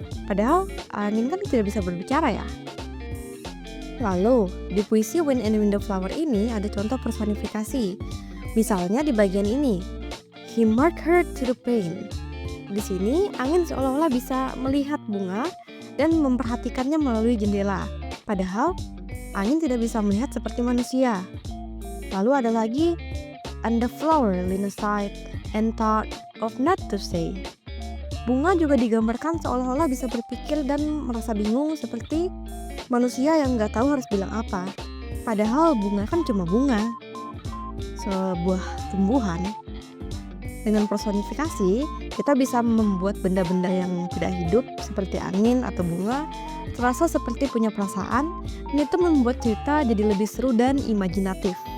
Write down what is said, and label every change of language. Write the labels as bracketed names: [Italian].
[Indonesian] Padahal angin kan tidak bisa berbicara ya. Lalu, di puisi Wind and Windflower ini ada contoh personifikasi. Misalnya di bagian ini, [English] he marked her to the pane. [Indonesian] Di sini, angin seolah-olah bisa melihat bunga dan memperhatikannya melalui jendela. Padahal, angin tidak bisa melihat seperti manusia. Lalu ada lagi, [English] and the flower leaned aside and thought of not to say. [Indonesian] Bunga juga digambarkan seolah-olah bisa berpikir dan merasa bingung seperti manusia yang nggak tahu harus bilang apa. Padahal bunga kan cuma bunga, sebuah tumbuhan. Dengan personifikasi, kita bisa membuat benda-benda yang tidak hidup seperti angin atau bunga terasa seperti punya perasaan, dan itu membuat cerita jadi lebih seru dan imajinatif.